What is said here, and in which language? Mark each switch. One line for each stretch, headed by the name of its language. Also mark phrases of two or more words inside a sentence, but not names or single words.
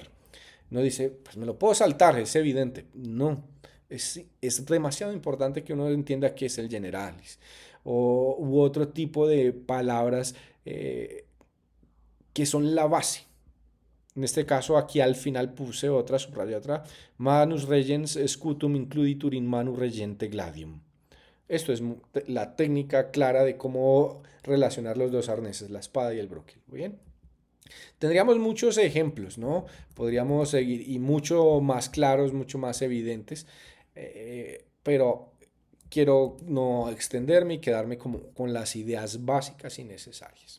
Spanish: No dice, pues me lo puedo saltar, es evidente. No, es demasiado importante que uno entienda qué es el generalis u otro tipo de palabras que son la base. En este caso, aquí al final puse otra, subrayé otra.
Latin: Manus regens scutum includitur in manu regente gladium.
Spanish: Esto es la técnica clara de cómo relacionar los dos arneses, la espada y el broquel. Bien. Tendríamos muchos ejemplos, ¿no? Podríamos seguir y mucho más claros, mucho más evidentes, pero quiero no extenderme y quedarme como con las ideas básicas y necesarias.